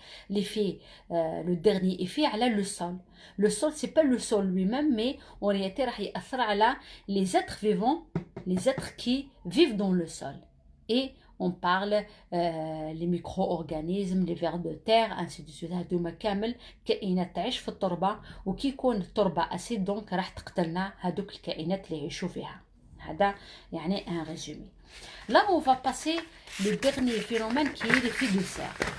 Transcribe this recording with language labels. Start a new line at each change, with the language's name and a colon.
French: L'effet, le dernier effet, على le sol. Le sol, c'est pas le sol lui-même, mais en réalité,
Arabic: راح يأثر على
French: les êtres vivants, les êtres qui vivent dans le sol. Et on parle les micro-organismes, les vers de terre, ainsi de suite.
Arabic: هادوما كامل كائنات تعيش في التربة، وكي يكون التربة أسيد دونك راح تقتلنا هادوك الكائنات اللي يعيشوا فيها. هذا يعني
French: un résumé. Là, on va passer le dernier phénomène qui est l'effet de serre.